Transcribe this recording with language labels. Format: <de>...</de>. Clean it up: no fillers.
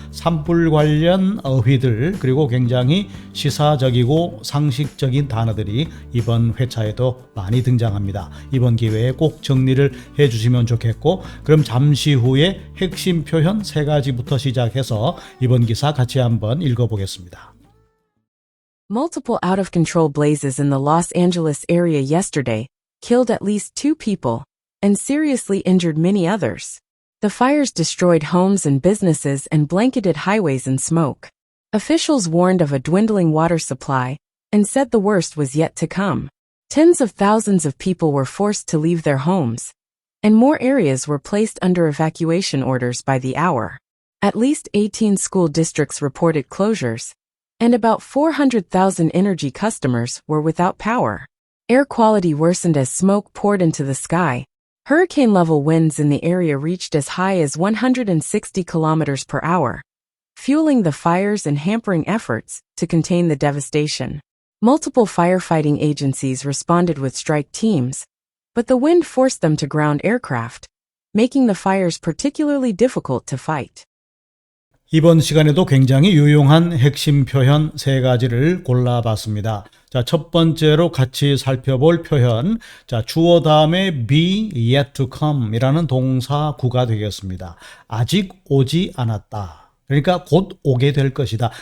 <ko>산불 관련 어휘들, 그리고 굉장히 시사적이고 상식적인 단어들이 이번 회차에도 많이 등장합니다. 이번 기회에 꼭 정리를 해주시면 좋겠고, 그럼 잠시 후에 핵심 표현 3가지부터 시작해서 이번 기사 같이 한번 읽어보겠습니다.</ko> <en>Multiple out-of-control blazes in the Los Angeles area yesterday killed at least 2 people and seriously injured many others. The fires destroyed homes and businesses and blanketed highways in smoke. Officials warned of a dwindling water supply and said the worst was yet to come. Tens of thousands of people were forced to leave their homes, and more areas were placed under evacuation orders by the hour. At least 18 school districts reported closures, and about 400,000 energy customers were without power. Air quality worsened as smoke poured into the sky. Hurricane-level winds in the area reached as high as 160 kilometers per hour, fueling the fires and hampering efforts to contain the devastation. Multiple firefighting agencies responded with strike teams, but the wind forced them to ground aircraft, making the fires particularly difficult to fight.</en> <ko>이번 시간에도 굉장히 유용한 핵심 표현 3가지를 골라봤습니다. 자, 첫 번째로 같이 살펴볼 표현, 자, 주어 다음에</ko> <en>be yet to come</en> <ko>이라는 동사구가 되겠습니다. 아직 오지 않았다. 그러니까 곧 오게 될 것이다.</ko>